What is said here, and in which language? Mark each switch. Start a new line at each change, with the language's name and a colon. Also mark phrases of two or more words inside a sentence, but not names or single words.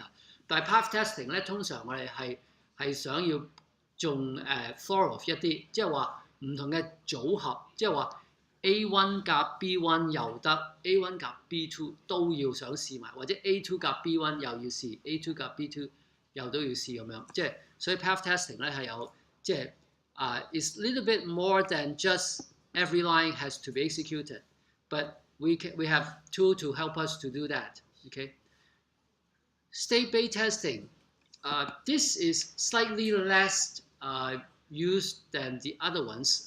Cantonese: 但係
English: path testing
Cantonese: 咧，通常我哋係想要仲thorough 一啲，即係話唔同嘅組合，即係話 A1 夾 B1 又得 ，A1 夾 B2 都要想試埋，或者 A2 夾 B1 又要試 ，A2 夾 B2 又都要試咁樣，即係所以
English: path testing
Cantonese: 咧係有即係
English: It's a little bit more than just every line has to be executed, but we have tool to help us to do that. Okay. State-based testing. This is slightly less used than the other ones.